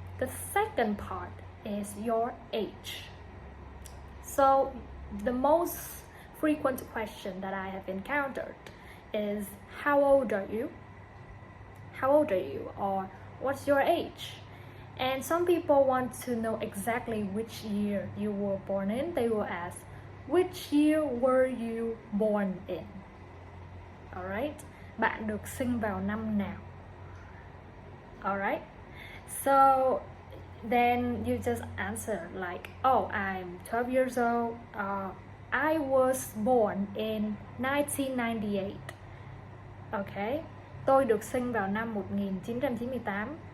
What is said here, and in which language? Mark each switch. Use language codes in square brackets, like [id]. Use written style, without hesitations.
[en] The second part is your age. So the most frequent question that I have encountered is, how old are you? How old are you? Or what's your age? And some people want to know exactly which year you were born in. They will ask, which year were you born in? [vi] Alright, bạn được sinh vào năm nào? [en] Alright, so then you just answer like, oh, I'm 12 years old. I was born in 1998. [vi] Okay, tôi được sinh vào năm 1998.